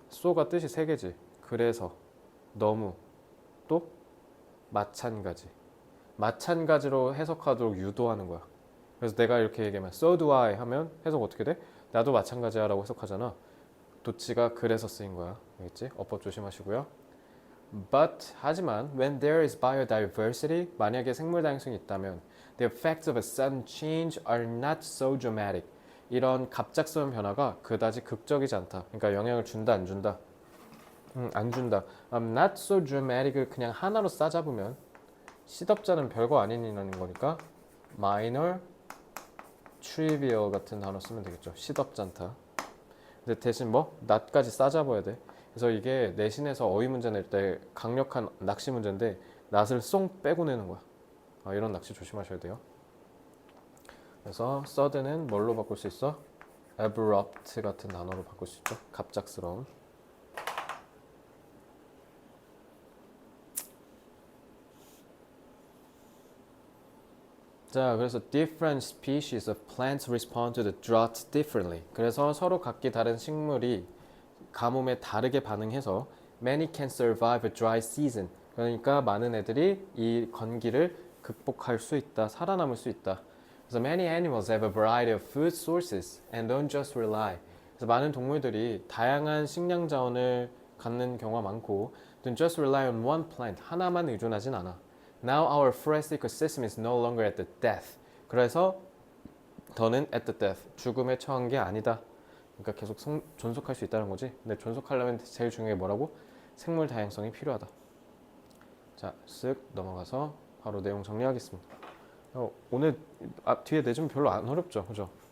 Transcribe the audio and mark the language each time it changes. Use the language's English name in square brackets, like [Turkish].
[Korean] so가 뜻이 세 개지. 그래서, 너무, 또 마찬가지. 마찬가지로 해석하도록 유도하는 거야. 그래서 내가 이렇게 얘기하면 [English] so do I [Korean] 하면 해석 어떻게 돼? 나도 마찬가지야 라고 해석하잖아. 도치가 그래서 쓰인 거야. 알겠지? 어법 조심하시고요. [English] But [Korean] 하지만 [English] when there is biodiversity [Korean] 만약에 생물 다양성이 있다면 [English] the effects of a sudden change are not so dramatic. [Korean] 이런 갑작스러운 변화가 그다지 극적이지 않다. 그러니까 영향을 준다 안 준다? 안 준다. [English] Not so dramatic [Korean] 을 그냥 하나로 싸잡으면 시덥잖은 별거 아닌이라는 거니까 minor, trivial 같은 단어 쓰면 되겠죠. 시덥잖다. 근데 대신 뭐? not까지 싸잡아야 돼. 그래서 이게 내신에서 어휘 문제 낼 때 강력한 낚시 문제인데 not을 쏙 빼고 내는 거야. 이런 낚시 조심하셔야 돼요. 그래서 sudden은 뭘로 바꿀 수 있어? abrupt 같은 단어로 바꿀 수 있죠. 갑작스러운. 자, 그래서 [English] different species of plants respond to the drought differently. [Korean] 그래서 서로 각기 다른 식물이 가뭄에 다르게 반응해서 [English] many can survive a dry season. [Korean] 그러니까 많은 애들이 이 건기를 극복할 수 있다, 살아남을 수 있다. 그래서 [English] many animals have a variety of food sources and don't just rely. [Korean] 그래서 많은 동물들이 다양한 식량 자원을 갖는 경우가 많고 [English] don't just rely on one plant. [Korean] 하나만 의존하진 않아. [English] Now our forest ecosystem is no longer at the death. [Korean] 그래서 더는 [English] at the death. [Korean] 죽음에 처한 게 아니다. 그러니까 계속 존속할 수 있다는 거지. 근데 존속하려면 제일 중요한 게 뭐라고? 생물 다양성이 필요하다. 자, 쓱 넘어가서 바로 내용 정리하겠습니다. 오늘 뒤에 내주면 별로 안 어렵죠, 그죠?